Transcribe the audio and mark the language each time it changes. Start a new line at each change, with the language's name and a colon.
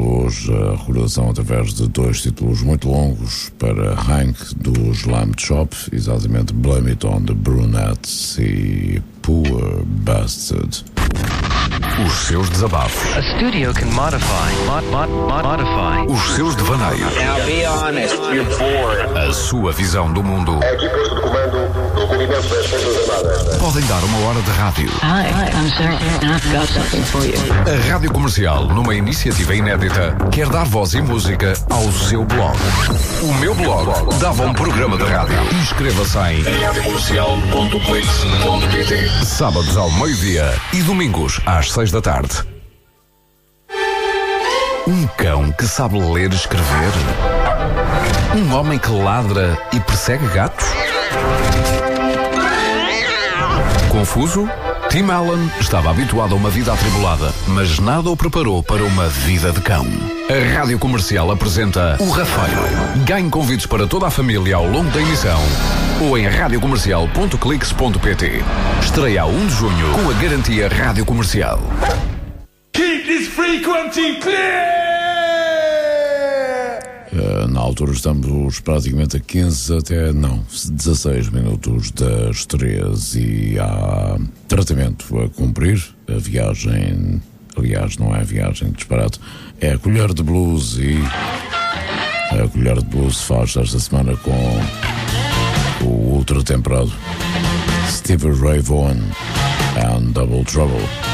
Portuguese: Hoje a recordação através de dois títulos muito longos para Hank do Lamb Chop, exatamente Blame It on the Brunettes e Poor Bastard. Os seus desabafos.
English: A studio can modify, modify.
Portuguese: Os seus devaneios.
English: Now be honest, you're bored.
Portuguese: A sua visão do mundo. A equipe de comando do Comitê das Forças Armadas. Podem dar uma hora de rádio.
English: Hi, I'm Sarah, and I've got something for you.
Portuguese: A Rádio Comercial, numa iniciativa inédita, quer dar voz e música ao seu blog. O meu blog dava um programa de rádio. Inscreva-se em radiocomercial.clix.pt. Sábados ao meio-dia e domingos às 6 da tarde. Um cão que sabe ler e escrever? Um homem que ladra e persegue gatos? Confuso? Tim Allen estava habituado a uma vida atribulada, mas nada o preparou para uma vida de cão. A Rádio Comercial apresenta o Rafael. Ganhe convites para toda a família ao longo da emissão ou em radiocomercial.clix.pt. Estreia a 1 de junho com a garantia Rádio Comercial.
English: Keep this frequency clear!
Portuguese: Na altura estamos praticamente a 15 até, não, 16 minutos das 3 e há tratamento a cumprir. A viagem, aliás, não é a viagem, disparado, é a colher de blues, e a colher de blues faz esta semana com o ultratemperado Stevie Ray Vaughan and Double Trouble.